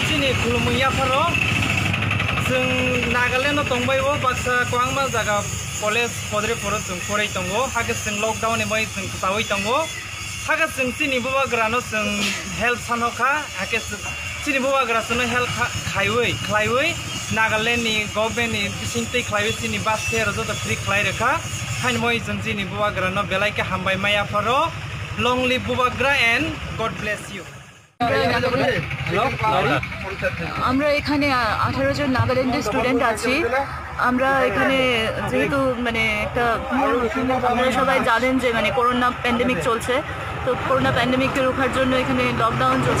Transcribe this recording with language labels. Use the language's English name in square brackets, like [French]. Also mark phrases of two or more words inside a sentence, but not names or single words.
[Bodo] खुलुमैया फरो जों नागालेण्डआव दंबायो बाक्सा गोबां जायगा कलेज पदरिफोराव जों फराय दंगो हागे जों लकडाउन बै जों जावै दंगो हागे जों सिनि बुबाग्रानो जों हेल्प सानोखा हागे सिनि बुबाग्रानो हेल्प खायवै नागालेण्डनि गभर्नमेन्टनि सिंतै खायवै सिनि [English] bus fare [Bodo] जत फ्री खाय रखा फाइन मै जों सिनि बुबाग्रानो बेलायके हामबाय माया फरो [English] long live [Bodo] बुबाग्रा [English] and God bless you. [Bangla] আমরা এখানে 18 জন নাগাল্যান্ডের স্টুডেন্ট আছি। আমরা এখানে যেহেতু মানে একটা আপনারা সবাই জানেন যে মানে [English] corona pandemic [Bangla] চলছে, তো করোনা প্যান্ডেমিককে রোখার জন্য এখানে লকডাউন চলছে।